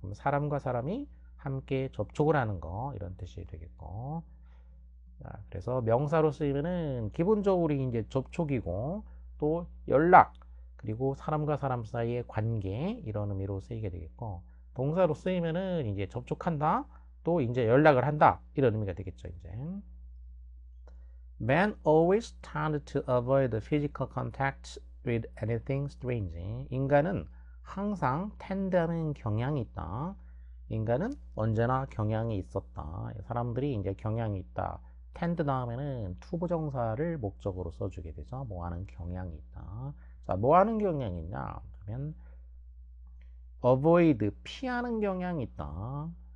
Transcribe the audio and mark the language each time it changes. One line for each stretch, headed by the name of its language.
Korean: 그럼 사람과 사람이 함께 접촉을 하는 거 이런 뜻이 되겠고, 자, 그래서 명사로 쓰이면은 기본적으로 이제 접촉이고 또 연락, 그리고 사람과 사람 사이의 관계 이런 의미로 쓰이게 되겠고, 동사로 쓰이면은 이제 접촉한다, 또 이제 연락을 한다 이런 의미가 되겠죠. 이제
English: Men always tend to avoid physical contact with anything strange.
Korean: 인간은 항상 tend하는 경향이 있다. 인간은 언제나 경향이 있었다. 사람들이 이제 경향이 있다. tend 다음에는 투부정사를 목적으로 써주게 되죠. 뭐 하는 경향이 있다. 자, 뭐 하는 경향이 있냐? 그러면 avoid, 피하는 경향이 있다.